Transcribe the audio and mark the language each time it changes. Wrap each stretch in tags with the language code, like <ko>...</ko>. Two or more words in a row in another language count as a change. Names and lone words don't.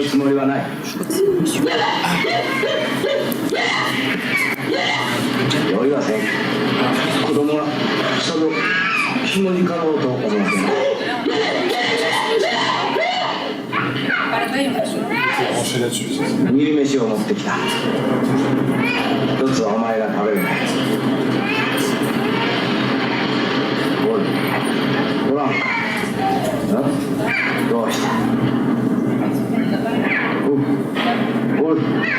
<fr>Je crois que c'est monsieur. Brancher là-dessus.</fr> <ja>煮飯を持ってきた。一つはお前が食べる。おい、おらんか。どうした？おい。</ja>